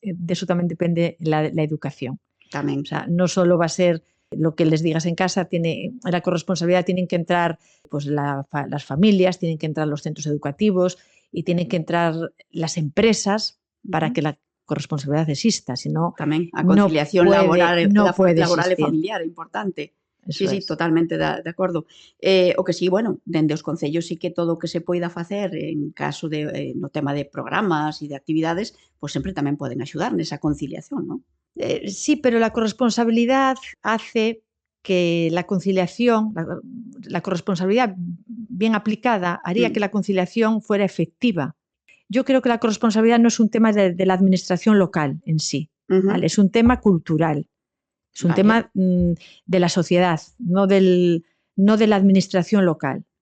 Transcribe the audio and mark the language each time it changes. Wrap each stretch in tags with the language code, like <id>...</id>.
<es>De eso también depende la educación. También. O sea, no solo va a ser lo que les digas en casa, la corresponsabilidad tienen que entrar pues, las familias, tienen que entrar los centros educativos y tienen que entrar las empresas para que la corresponsabilidad exista. Sino,</es> <gl>tamén a conciliación laboral e familiar é importante.</gl> <es>Eso</es> <gl>sí, totalmente de acordo. O que sí, bueno, dende os concellos sí que todo o que se poida facer en caso de no tema de programas e de actividades, pois sempre tamén poden axudar nesa conciliación, non?</gl> <es>Sí, pero la corresponsabilidad hace que la conciliación, la corresponsabilidad bien aplicada haría que la conciliación fuera efectiva. Yo creo que la corresponsabilidad no es un tema de la administración local en sí, ¿vale? Es un tema cultural. Es un tema de la sociedad, no de la administración local.</es>